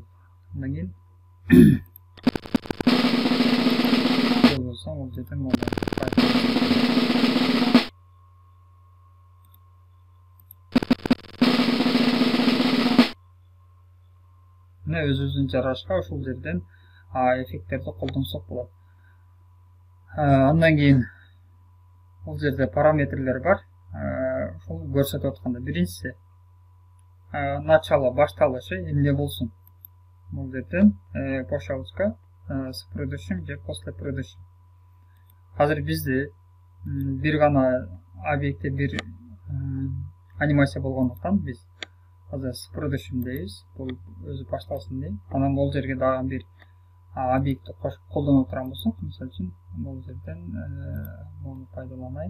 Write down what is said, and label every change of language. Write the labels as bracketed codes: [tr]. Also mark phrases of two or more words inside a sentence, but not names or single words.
[ky] Андан кийин болсо бул жерден мына өзүбүздүн жарашка ушул жерден эффекттерди колдонсок болот. Андан кийин бул жерде параметрлер бар. Ушул көрсөтүп атканда биринчиси начало башталышы эмне болсун. Бул жерден [ru] пошалочка с предыдущим же после предыдущим. [ky] Азыр бизде бир гана объектте бир анимация болгондуктан биз азыр [ru] с предыдущим [ky] дейбиз. Бул өзү башталсын дейм. Анан бул жерге дагы бир объектти колдонуп турган болсок, мисалы үчүн бул жерден муну пайдаланайын.